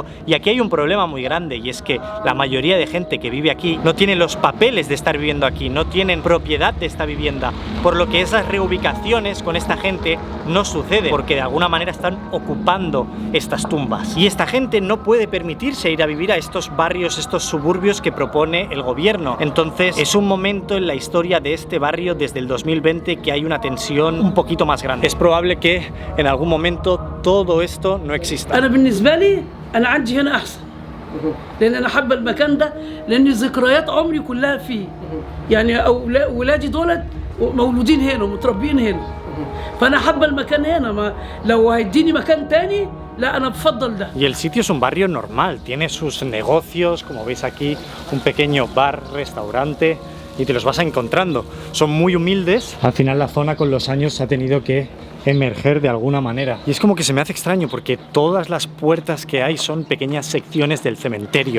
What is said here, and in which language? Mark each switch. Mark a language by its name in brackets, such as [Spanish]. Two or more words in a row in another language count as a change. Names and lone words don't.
[Spanish] Y aquí hay un problema muy grande, y es que la mayoría de gente que vive aquí no tiene los papeles de estar viviendo aquí, no tienen propiedad de esta vivienda, por lo que esas reubicaciones con esta gente no suceden, porque de alguna manera están ocupando estas tumbas, y esta gente no puede permitirse ir a vivir a estos barrios, estos suburbios que propone el gobierno. Entonces es un momento en la historia de este barrio desde el 2020 que hay una tensión un poquito más grande. Es probable que en algún momento todo esto no exista. [Arabic] أنا بالنسبة لي أنا عندي هنا أحسن لأن أنا حابة المكان ده لأن ذكريات عمري كلها فيه يعني ولادي دولت مولودين هنا ومتربيين هنا فأنا حابة المكان هنا ما لو هيديني مكان تاني لا أنا بفضل ده. [Spanish] Y el sitio es un barrio normal, tiene sus negocios, como veis aquí, un pequeño bar, restaurante, y te los vas encontrando. Son muy humildes. Al final la zona con los años ha tenido que emerger de alguna manera. Y es como que se me hace extraño porque todas las puertas que hay son pequeñas secciones del cementerio.